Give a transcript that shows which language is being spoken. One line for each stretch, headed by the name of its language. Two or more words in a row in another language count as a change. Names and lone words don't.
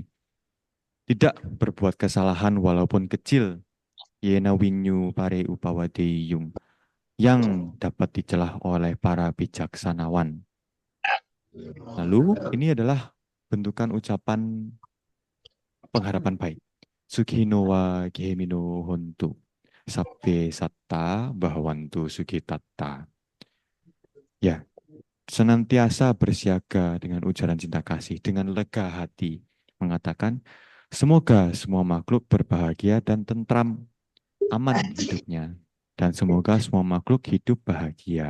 Indonesian: Tidak berbuat kesalahan walaupun kecil,
Pali: yena winyu pare upawadeyung,
Indonesian: yang dapat dicelah oleh para bijaksanawan. Lalu ini adalah bentukan ucapan pengharapan baik.
Pali: Sukhino wa gehemino hontu, sabbe satta bahwantu sugitatta.
Indonesian: Ya, senantiasa bersiaga dengan ujaran cinta kasih, dengan lega hati, mengatakan, semoga semua makhluk berbahagia dan tentram, aman hidupnya, dan semoga semua makhluk hidup bahagia.